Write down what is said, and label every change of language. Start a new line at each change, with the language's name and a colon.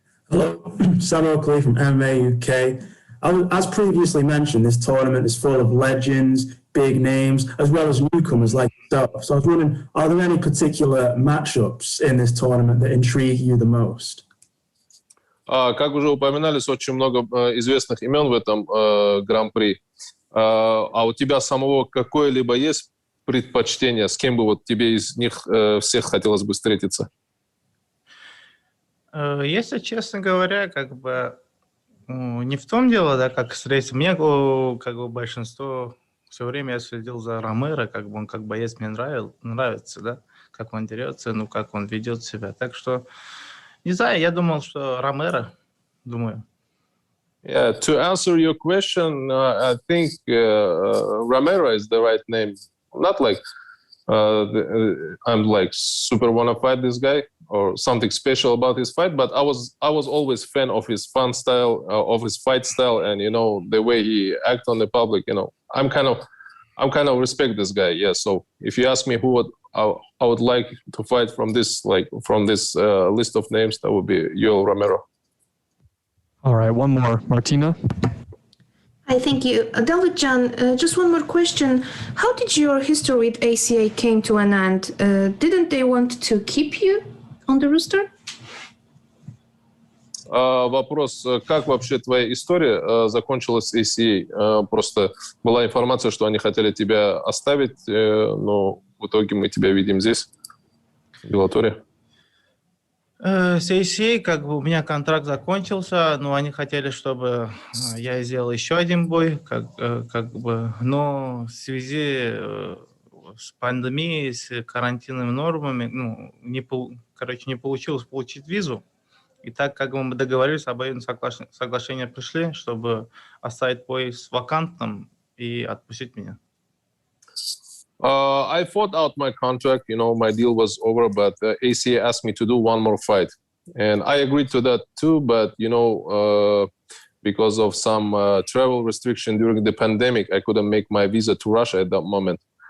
English: Hello, Sam Oakley from MMA UK. As previously mentioned, this tournament is full of legends, big names, as well as newcomers like yourself. So I was wondering, are there any particular matchups in this tournament that intrigue you the most?
Russian: Как уже упоминались, очень много известных имен в этом гран-при. А у тебя самого какое-либо есть предпочтение, с кем бы вот тебе из них всех хотелось бы встретиться? Если честно говоря, как бы не в том дело, да, как встретиться. Мне как бы большинство все время я следил за Ромеро, как бы он как боец мне нравится, да, как он дерется, как он ведет себя. Так что не знаю, я думал, что Ромеро, думаю.
English: Yeah, to answer your question, I think Romero is the right name. Not like I'm like super wanna fight this guy or something special about his fight, but I was always fan of his fun style, of his fight style, and you know the way he act on the public. You know, I'm kind of respect this guy. Yeah. So if you ask me who I would like to fight from this list of names, that would be Yoel Romero. All right, one more, Martina. Hi, thank you. Dovletdzhan, just one more question. How did your history with ACA came to an end? Didn't they want to keep you on the roster?
Russian: Вопрос, как вообще твоя история закончилась с ACA? Просто была информация, что они хотели тебя оставить, но в итоге мы тебя видим здесь, в Беллаторе. С ACA, как бы у меня контракт закончился, но они хотели, чтобы я сделал еще один бой, как бы, но в связи с пандемией, с карантинными нормами, не получилось получить визу. И так как мы договорились, обоюдное соглашение пришли, чтобы оставить бой с вакантным и отпустить меня.
English: I fought out my contract, you know, my deal was over, but ACA asked me to do one more fight. And I agreed to that too, but, you know, because of some travel restriction during the pandemic, I couldn't make my visa to Russia at that moment.